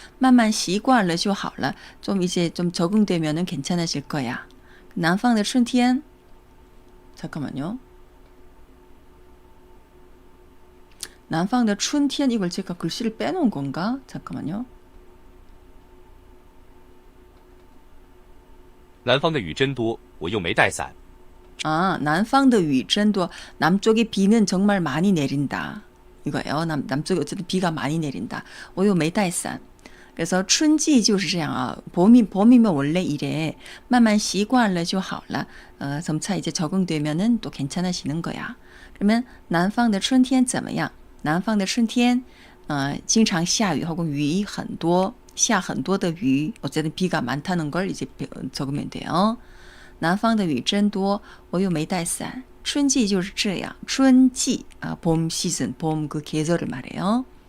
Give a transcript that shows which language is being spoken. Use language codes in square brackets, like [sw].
[zh] 慢慢习惯了就好了. [ko] 좀 이제 좀 적응되면은 괜찮아질 거야. [zh] 南方的春天. [ko] 잠깐만요. [zh] 南方的春天 [ko] 이걸 제가 글씨를 빼놓은 건가? 잠깐만요. [zh] 南方的雨真多，我又没带伞。南方的雨真多. [ko] 남쪽에 비는 정말 많이 내린다. 이거예요. 남쪽에 어쨌든 비가 많이 내린다. [zh] 我又没带伞. [ko] 그래서 [zh] 春季就是这样啊. [ko] 봄이면 원래 이래. [zh] 慢慢习惯了就好了. [ko] 점차 이제 적응되면은 또 괜찮아지는 거야. [zh] 그러면 南方的春天怎么样?南方的春天经常下雨 [ko] 혹은 [zh] 雨很多下很多的雨 [ko] 어쨌든 비가 많다는 걸 이제 적으면 돼요. [zh] 南方的雨真多我又没带伞春季就是这样春季 [ko] 봄 시즌 봄 그 계절을 말해요.